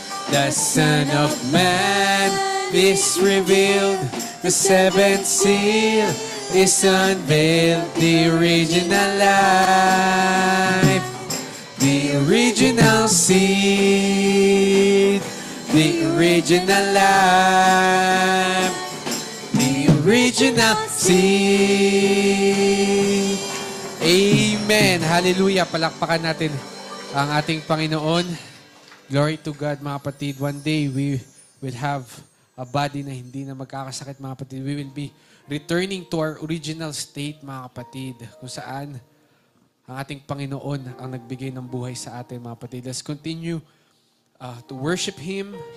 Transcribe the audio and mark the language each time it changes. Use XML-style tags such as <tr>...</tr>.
<en>The Son of Man is revealed, the seventh seal is unveiled, the original life, the original seed, the original life, the original seed. Amen. Hallelujah.</en> <tl>Palakpakan natin ang ating Panginoon.</tl> <en>Glory to God,</en> <tl>mga kapatid.</tl> <en>One day, we will have a body</en> <tl>na hindi na magkakasakit, mga kapatid.</tl> <en>We will be returning to our original state,</en> <tl>mga kapatid, kung saan ang ating Panginoon ang nagbigay ng buhay sa atin, mga kapatid.</tl> <en>Let's continue to worship Him.</en>